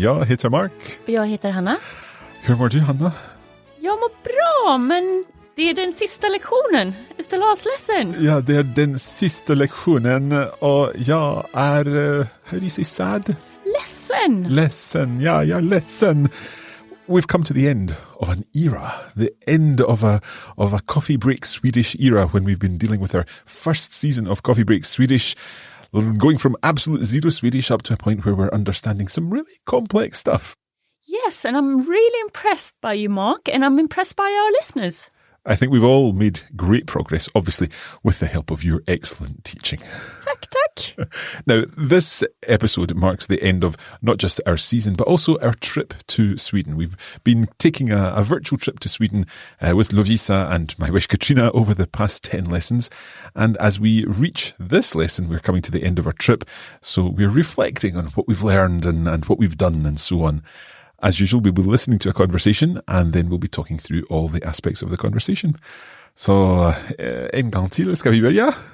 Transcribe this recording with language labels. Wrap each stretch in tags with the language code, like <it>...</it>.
<sv>Jag heter Mark. Och jag heter Hanna. Hur mår du, Hanna? Jag mår bra, men det är den sista lektionen.</sv> <en>It's the last lesson.</en> <sv>Ja, det är den sista lektionen och jag är,</sv> <en>how do you say sad?</en> <sv>Ledsen, ja, jag är ledsen.</sv> <en>We've come to the end of an era, the end of a Coffee Break Swedish era when we've been dealing with our first season of Coffee Break Swedish, going from absolute zero Swedish up to a point where we're understanding some really complex stuff. Yes, and I'm really impressed by you, Mark, and I'm impressed by our listeners. I think we've all made great progress, obviously, with the help of your excellent teaching.</en> <sv>Tack.</sv> <en>Now, this episode marks the end of not just our season, but also our trip to Sweden. We've been taking a virtual trip to Sweden with Lovisa and my wife Katrina over the past 10 lessons. And as we reach this lesson, we're coming to the end of our trip. So we're reflecting on what we've learned and what we've done and so on. As usual, we'll be listening to a conversation and then we'll be talking through all the aspects of the conversation.</en> <sv>Så en gång till, ska vi börja?</sv>